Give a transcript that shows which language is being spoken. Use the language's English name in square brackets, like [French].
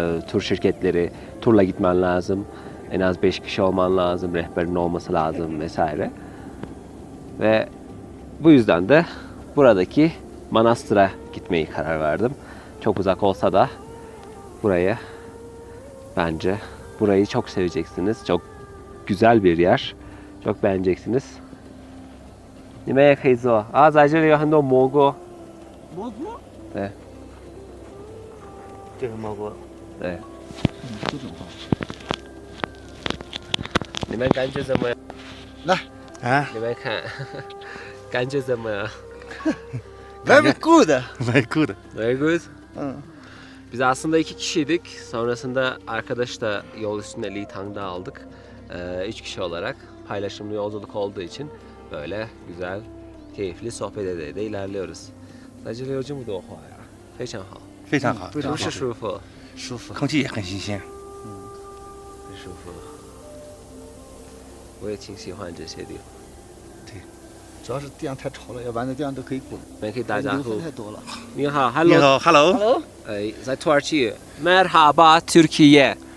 [Turkish] Tur şirketleri, turla gitmen lazım. En az 5 kişi olman lazım, rehberin olması lazım vesaire. Ve bu yüzden de buradaki manastıra gitmeyi karar verdim. Çok uzak olsa da bence burayı çok seveceksiniz. Çok güzel bir yer. Çok beğeneceksiniz. [Chinese] 你们也可以做啊，在这里有很多蘑菇。蘑菇？对这是蘑菇。对，这种话。你们感觉怎么样？啊你们看，感觉怎么样 [English] Very good. ，very good。？Very good. Hı. [Turkish] Biz aslında 2 kişiydik. Sonrasında arkadaş da yol üstünde Litang'da aldık. 3 kişi olarak paylaşımlı yolculuk olduğu için böyle güzel, keyifli sohbet ede de ilerliyoruz. [Chinese] 在这里有这么多花呀，非常好，非常好，是不是舒服？舒服。空气也很新鲜。很舒服。我也挺喜欢这些地方。主要是地上太潮了，要不然那地上都可以滚。我们可以打招流呼分太多了。你好你 [English] ，Hello， [Chinese] 好，Hello，在土耳其， [Turkish] Merhaba Türkiye，